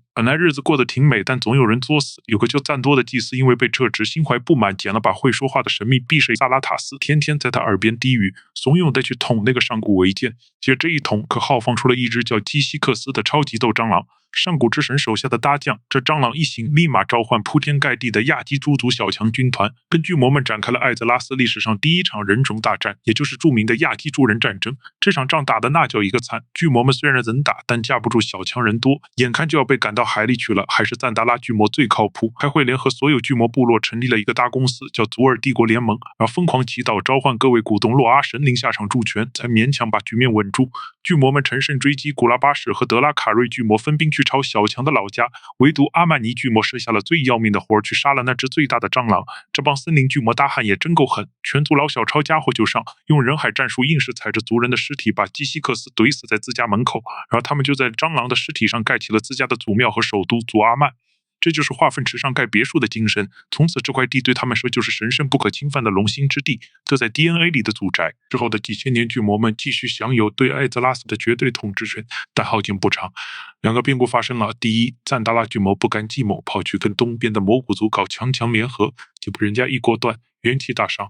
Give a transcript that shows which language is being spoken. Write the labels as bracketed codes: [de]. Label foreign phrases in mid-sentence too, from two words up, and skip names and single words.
[zh] 本來日子過得挺美，但總有人作死。有個叫贊多的祭司因為被撤職，心懷不滿，撿了把會說話的神秘匕首薩拉塔斯，天天在他耳邊低語，慫恿他去捅那個上古違建。接着這一捅，可耗放出了一隻叫基西克斯的超級鬥蟑螂。上古之神手下的大將，這蟑螂一行立馬召喚鋪天蓋地的亞基諸族小強軍團，跟巨魔們展開了艾澤拉斯歷史上第一場人種大戰，也就是著名的亞基諸人戰爭。這場仗打得那叫一個慘，巨魔們雖然能打，但架不住小強人多，眼看就要被趕到海裡去了。還是贊達拉巨魔最靠譜，開會聯合所有巨魔部落，成立了一個大公司，叫祖爾帝國聯盟，然後瘋狂祈禱，召喚各位股東洛阿神靈下場助拳，才勉強把局面穩住。巨魔們乘勝追擊，古拉巴什和德拉卡瑞巨魔分兵去朝小強的老家，唯獨阿曼尼巨魔設下了最要命的活，去殺了那只最大的蟑螂。這幫森林巨魔大漢也真夠狠，全族老小抄家伙就上，用人海戰術硬是踩着族人的屍體，把基西克斯懟死在自家門口，然後他們就在蟑螂的屍體上蓋起了自家的祖廟和首都祖阿曼。這就是化糞池上蓋別墅的精神，從此這塊地對他們說就是神聖不可侵犯的龍興之地，這在 DNA 裡的祖宅。之後的幾千年，巨魔們繼續享有對艾澤拉斯的絕對統治權，但好景不長，兩個變故發生了。第一，贊達拉巨魔不甘寂寞，跑去跟東邊的魔古族搞強聯合，結果人家一鍋端，元氣大傷。